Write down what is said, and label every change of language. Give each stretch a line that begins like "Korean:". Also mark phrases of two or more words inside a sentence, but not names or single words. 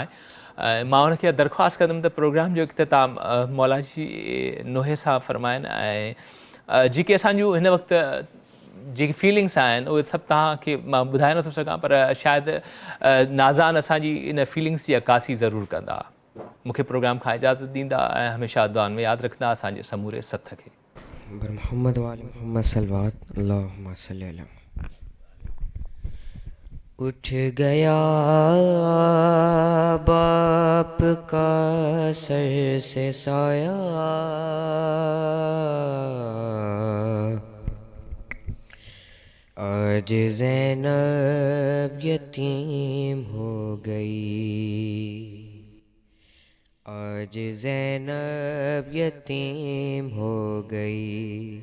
Sindhi: मां उनखे दरख़्वास्त कंदुमि त प्रोग्राम जो इख़्तिताम मौला जी नुहे सां फरमाइनि ऐं जेके असांजूं हिन वक़्तु जेकी फीलिंग्स आहिनि उहे सभु तव्हांखे मां ॿुधाए नथो सघां, पर शायदि नाज़ान असांजी इन फीलिंग्स जी अकासी ज़रूरु कंदा। मूंखे प्रोग्राम खां इजाज़त ॾींदा ऐं हमेशह दुआनि में यादि रखंदा असांजे समूरे सथ खे।
Persian: بر محمد و آل محمد صلوات
Arabic: اللهم صل على.
Urdu: اٹھ گیا باپ کا سر سے سایہ، آج زینب یتیم ہو گئی، آج زینب یتیم ہو گئی.